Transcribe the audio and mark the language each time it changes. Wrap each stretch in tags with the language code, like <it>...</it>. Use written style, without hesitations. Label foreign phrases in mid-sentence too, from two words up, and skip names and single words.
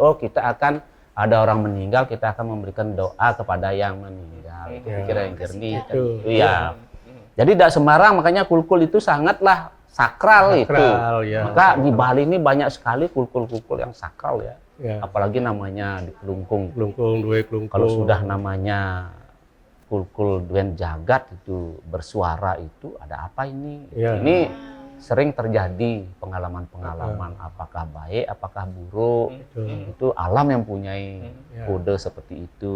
<id>Oh, kita akan ada orang meninggal, kita akan memberikan doa kepada yang meninggal. Itu pikiran yang jernih. Kan? Iya. Jadi tidak sembarang, makanya kulkul itu sangatlah sakral itu. Ya. Maka di Bali ini banyak sekali kulkul-kulkul yang sakral ya. Ya. Apalagi namanya di Kelungkung. Dua kelungkung. Kalau sudah namanya</id> <ban>kulkul duen jagat</ban> <id>itu bersuara itu ada apa ini? Ya. Ini sering terjadi pengalaman-pengalaman apakah baik, apakah buruk. Itu alam yang punyai kode seperti itu.</id>